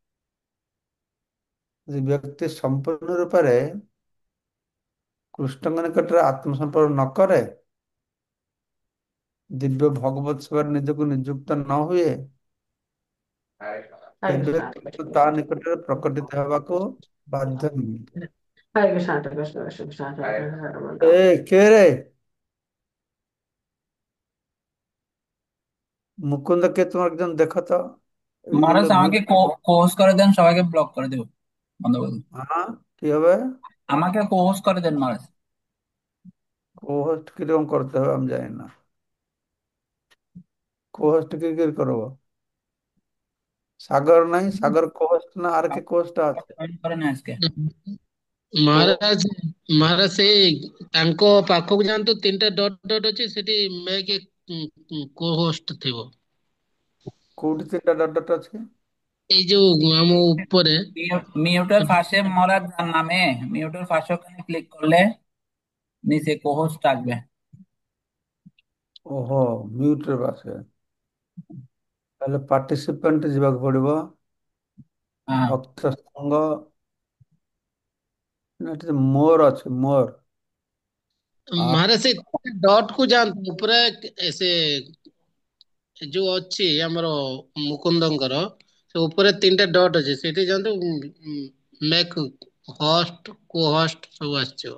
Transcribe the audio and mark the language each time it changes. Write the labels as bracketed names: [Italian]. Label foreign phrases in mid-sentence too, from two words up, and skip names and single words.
[Odia] ଯଦି ବ୍ୟକ୍ତି ସମ୍ପୂର୍ଣ୍ଣ ରୂପରେ କୃଷ୍ଣଙ୍କ ନିକଟରେ ଆତ୍ମସମର୍ପଣ ନ କରେ, ଦିବ୍ୟ ଭଗବତ ସେବାରେ ନିଜକୁ ନିଯୁକ୍ତ ନ ହୁଏ, Hare ତେବେ Krishna, Hare କୃଷ୍ଣ ତା ନିକଟରେ ପ୍ରକଟିତ ହେବାକୁ ବାଧ୍ୟ ନୁହେଁ। Krishna, Hare Krishna, Krishna Krishna, Hare Hare, Hare ଏ Rama. [Bangla] কে রে মুকুন্দ কে তোমার একজন দেখো তো, মহারাজ এগুলো মিউট। আমাকে কোর্স করে দেন, সবাইকে ব্লক করে দেব, বন্ধ করে দেব। হ্যাঁ, কি হবে? আমাকে কোর্স করে দেন মহারাজ। কো-হোস্ট কিরকম করতে হবে আমি জানি না। কো-হোস্ট কি করে করবো? সাগর নাই, সাগর কো-হোস্ট না, আর কে কোস্ট আছে? জয়েন করেন আজকে। ও [Odia] ମହାରାଜ ମହାରାଜ ସେଇ ତାଙ୍କ ପାଖକୁ ଯାଆନ୍ତୁ, ତିନିଟା [English] dot dot [Odia] ଅଛି ସେଠି [English] make co host [Odia] ଥିବ। [Bangla] কোଉଠି তিনটা [English] dot dot [Bangla] আছে? [Odia] এই ଯୋଉ ଆମ ଉପରେ [Bangla] মিউটের পাশে মহারাজ যার নামে মিউটের পাশে ওখানে ক্লিক করলে নিচে কোহোস্ট আসবে। [Odia] ଓହୋ, ମ୍ୟୁଟରେ ବାସେ। ତାହେଲେ ପାର୍ଟିସିପେଣ୍ଟ ଯିବାକୁ ପଡିବ। [Bangla] হ্যাঁ, [Odia] ଭକ୍ତ ସଂଘ, ନା ଏଠି ମୋର ଅଛି, ମୋର। ମହାରାଜ ସେ ଡଟ୍ କୁ ଯାଆନ୍ତୁ ଉପରେ, ସେ ଯୋଉ ଅଛି ଆମର ମୁକୁନ୍ଦଙ୍କର ସେ ଉପରେ ତିନିଟା ଡଟ୍ ଅଛି, ସେଠି ଯାଆନ୍ତୁ, [English] make host co host [Odia] ସବୁ ଆସିଯିବ।